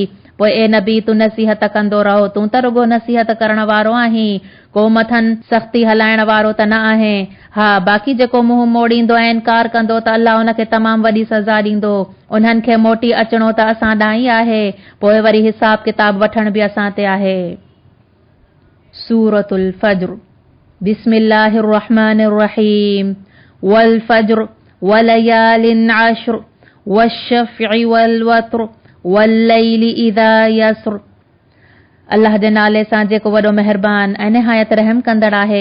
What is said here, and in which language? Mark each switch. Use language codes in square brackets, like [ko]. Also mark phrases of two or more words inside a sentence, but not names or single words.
[sd] पोइ ए नबी तूं नसीहत कंदो रहो, तूं त रुगो नसीहत करण वारो आहीं, को मथनि सख़्ती हलाइण वारो त न आहे। हा, बाक़ी जेको मुंहुं मोड़ींदो ऐं इनकार कंदो त अल्लाह उनखे तमामु वॾी सज़ा ॾींदो। उन्हनि खे मोटी अचणो त असां ॾांहुं ई आहे, पोइ वरी हिसाब किताब वठण बि असां ते आहे। सूरतुल फज्र। [ar] بسم الله الرحمن الرحيم. والفجر وليال عشر والشفع والوتر والليل إذا يسر. [sd] अल्लाह जे नाले सां जेको वॾो महिरबान ऐं निहायत रहम कंदड़ आहे।